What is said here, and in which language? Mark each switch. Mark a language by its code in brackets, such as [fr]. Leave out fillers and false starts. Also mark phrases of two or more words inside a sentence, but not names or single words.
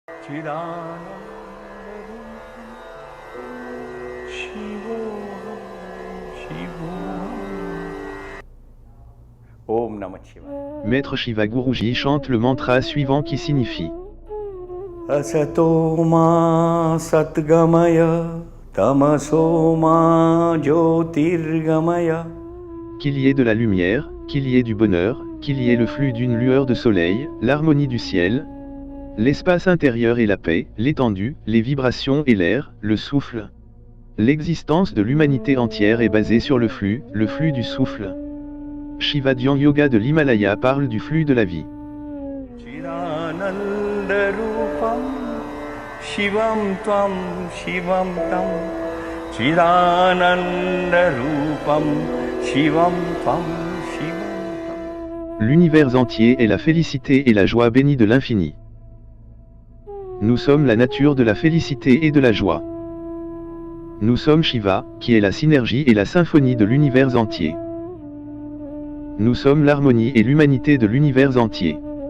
[sa] Om Namah Shivaya. [fr] Maître Shiva Guruji chante le mantra suivant qui signifie [sa] Asato ma satgamaya tamaso ma jyotirgamaya. [fr] qu'il y ait de la lumière, qu'il y ait du bonheur, qu'il y ait le flux d'une lueur de soleil, l'harmonie du ciel, l'espace intérieur et la paix, l'étendue, les vibrations et l'air, le souffle. L'existence de l'humanité entière est basée sur le flux du souffle. Shiva Dhyan Yoga de l'Himalaya parle du flux de la vie. [sa] Chidanandarupam Shivam Tvam Shivam Tam. Chidanandarupam Shivam Tvam Shivam Tam. [fr] L'univers entier est la félicité et la joie bénie de l'infini. Nous sommes la nature de la félicité et de la joie. Nous sommes Shiva, qui est la synergie et la symphonie de l'univers entier. Nous sommes l'harmonie et l'humanité de l'univers entier.